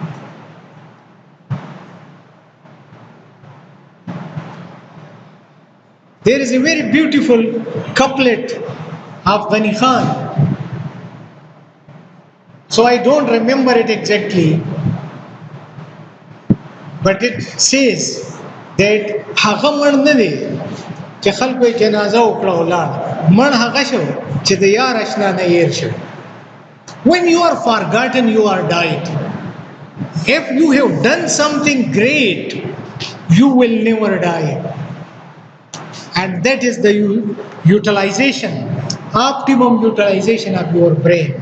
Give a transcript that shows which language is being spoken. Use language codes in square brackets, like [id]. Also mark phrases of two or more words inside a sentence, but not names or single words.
[en] There is a very beautiful couplet of Ghani Khan. So I don't remember it exactly. But it says that [ps] هغه مړ نه دی چې خلکو یې جنازه وکړه ولاړ مړ هغه شو چې د یار اشنا نه هیر شو. [en] When you are forgotten, you are died. If you have done something great, you will never die. And that is the utilization, optimum utilization of your brain.